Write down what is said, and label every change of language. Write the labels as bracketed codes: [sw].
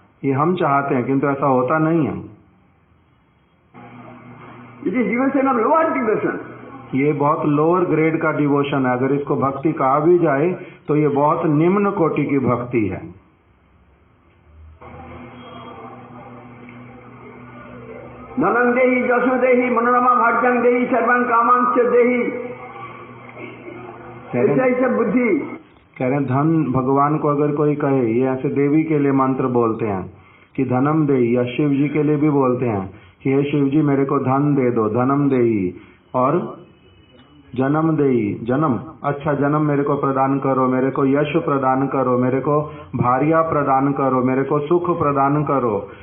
[hi] ये हम चाहते हैं, किंतु ऐसा होता नहीं है। [en] It is devotion of lower devotion. [hi] ये बहुत लोअर ग्रेड का डिवोशन है। अगर इसको भक्ति कहा भी जाए तो ये बहुत निम्न कोटि की भक्ति है। [sa] धनं देहि जशो देहि मनोरमा भाग्यं देहि सर्वं कामांश्च देहि। [hi] ऐसा बुद्धि। कह रहे धन भगवान को अगर कोई कहे, ये ऐसे देवी के लिए मंत्र बोलते हैं कि [sa] धनम देहि, [hi] या शिव जी के लिए भी बोलते हैं कि हे शिव जी मेरे को धन दे दो, धनम देहि। और जन्म देहि, जन्म, अच्छा जन्म मेरे को प्रदान करो, मेरे को यश प्रदान करो, मेरे को भार्या प्रदान करो, मेरे को सुख प्रदान करो।